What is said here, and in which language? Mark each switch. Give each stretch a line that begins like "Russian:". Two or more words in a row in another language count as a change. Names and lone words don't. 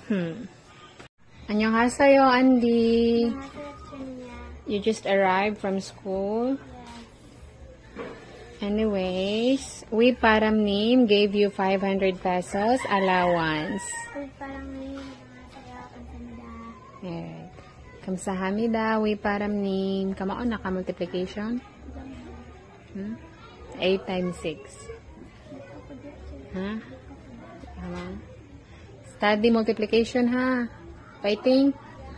Korean: 안녕하세요, Andy. 안녕하세요, teacher niya.
English: You just arrived from school. Anyways, Wiparamnim gave you 500 pesos allowance.
Korean: 위파람님 안녕하세요. 감사합니다.
English: Yeah.
Korean: Kamsahamnida, Wiparamnim.
Iloko: Kamaon na ka multiplication?
English: 8 times 6. Ha? Study multiplication ha. Fighting.